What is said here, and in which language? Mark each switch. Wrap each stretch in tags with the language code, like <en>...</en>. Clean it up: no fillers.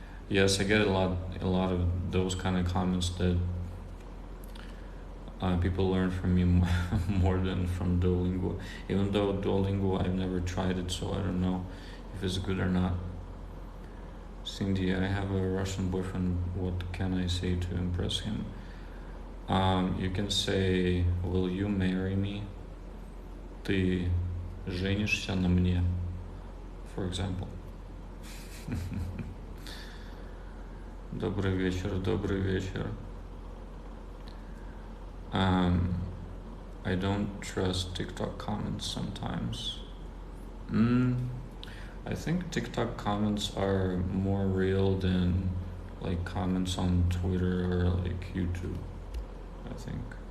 <en>Yes, I get a lot of those kind of comments that people learn from me more than from Duolingo. Even though Duolingo, I've never tried it, so I don't know if it's good or not. Cindy, I have a Russian boyfriend. What can I say to impress him? You can say, will you marry me?</en> <ru>Ты женишься на мне,</ru> <en>for example.</en> <ru>Добрый вечер, добрый вечер.</ru> <en>I don't trust TikTok comments sometimes. I think TikTok comments are more real than like comments on Twitter or like YouTube, I think.</en>